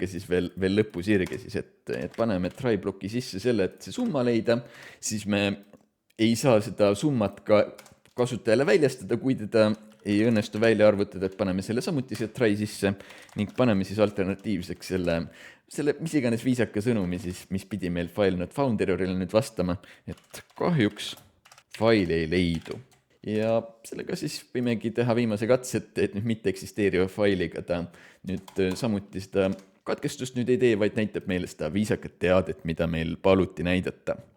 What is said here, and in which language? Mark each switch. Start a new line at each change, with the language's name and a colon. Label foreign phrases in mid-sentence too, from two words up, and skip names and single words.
Estonian: siis veel lõppu sirge siis, et paneme try bloki sisse selle, et see summa leida, siis me ei saa seda summat ka kasutajale väljastada, kui teda ei õnnestu välja arvutada, et paneme selle samuti see try sisse ning paneme siis alternatiivseks selle mis iganes viisaka sõnumi siis, mis pidi meil
English: file not found
Estonian: errorile nüüd vastama, et kahjuks faili ei leidu. Ja sellega siis võimegi teha viimase katse, et nüüd mitte eksisteeriva failiga ta nüüd samuti seda katkestust nüüd ei tee, vaid näitab meile seda viisakat teadet, mida meil paluti näidata.